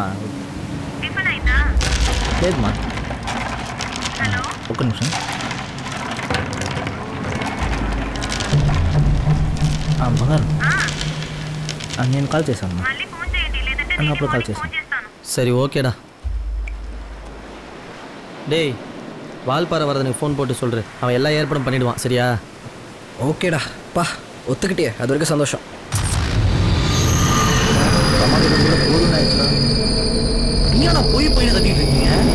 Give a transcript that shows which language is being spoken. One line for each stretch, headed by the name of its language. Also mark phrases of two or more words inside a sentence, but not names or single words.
Telugu: టిఫిన్ అయిందా? లేదుమా. హలో ఒక్క నిమిషం. బంగారు నేను కాల్ చేశాను. మళ్ళీ ఫోన్ చేయండి, లేదంటే నేను అప్పుడు కాల్ ఫోన్ చేస్తాను.
Tamil: சரி ஓகேடா. டேய் வால்பாறை வரதனுக்கு ஃபோன் போட்டு சொல்கிறேன், அவன் எல்லா ஏற்பாடும் பண்ணிவிடுவான். சரியா? ஓகேடா பா, ஒத்துக்கிட்டே அது வரைக்கும் சந்தோஷம். நீங்களா போய் கட்டிட்டு இருக்கீங்க?